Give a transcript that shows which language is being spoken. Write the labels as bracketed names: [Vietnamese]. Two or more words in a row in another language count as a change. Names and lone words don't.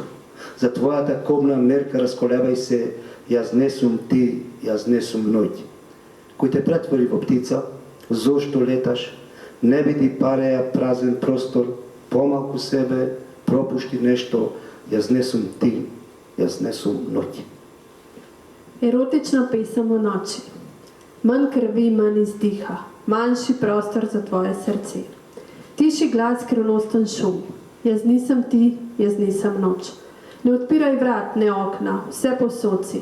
[Macedonian] За твојата кобна мерка расколебај се, јас не сум ти, јас не сум ноќ. Кој те претвори во птица, зошто леташ, не биди пареја празен простор, помалку себе, пропушти нешто, јас не сум ти, јас не сум ноќ. [Slovenian] Erotična pesem o noči. Manj krvi, manj izdiha, manjši prostor za tvoje srce. Tiši glas, skrivnosten šum. Jaz nisem ti, jaz nisem noč. Ne odpiraj vrat, ne okna, vse posod si.